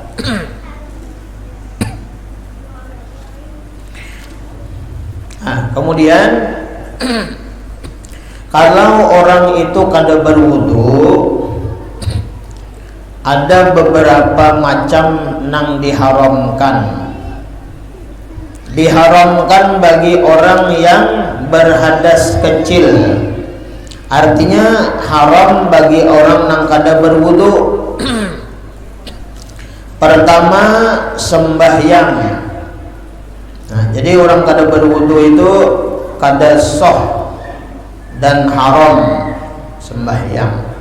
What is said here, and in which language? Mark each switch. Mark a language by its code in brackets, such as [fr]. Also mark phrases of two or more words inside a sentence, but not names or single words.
[id] Nah, kemudian kalau orang itu kada berwudu, ada beberapa macam yang diharamkan. Diharamkan bagi orang yang berhadas kecil. Artinya haram bagi orang yang kada berwudu. Pertama, sembahyang. Nah, jadi orang kada berwudu itu kada sah dan haram sembahyang.